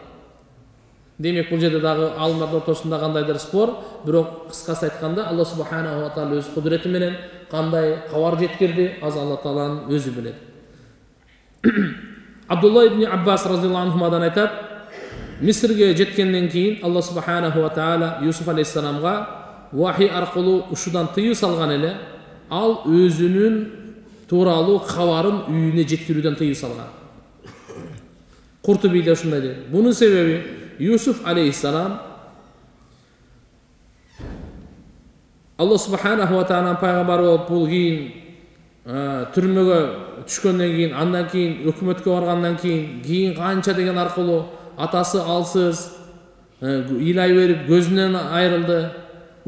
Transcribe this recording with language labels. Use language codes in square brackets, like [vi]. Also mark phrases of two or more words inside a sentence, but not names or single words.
[ky] Демек бул жерде дагы алымдар ортосунда кандайдыр спор, бирок кыскасы айтканда Алла [ar] سبحانه وتعالى [ky] өз кудурети менен кандай кабар жеткирди, аз Алла тааланын өзү билет. Абдулла ибн Аббас [ar] رضي الله عنهما [ky] айтат, Мисирге жеткенден кийин Алла [ar] سبحانه وتعالى [ky] Юсуф алейхиссаламга вахий аркылуу ушудан тыюу салган эле, ал өзүнүн тууралуу кабарын үйүнө жеткирүүдөн тыюу салган. Куртубийде ушундай дейт. Бунун себеби Юсуф алейхиссалам Алла [ar] سبحانه وتعالى [ky] пайгамбары болуп, бул кийин түрмөгө түшкөндөн кийин, андан кийин өкмөткө баргандан кийин канча деген аркылуу атасы алсыз, ыйлай берип көзүнөн айрылды.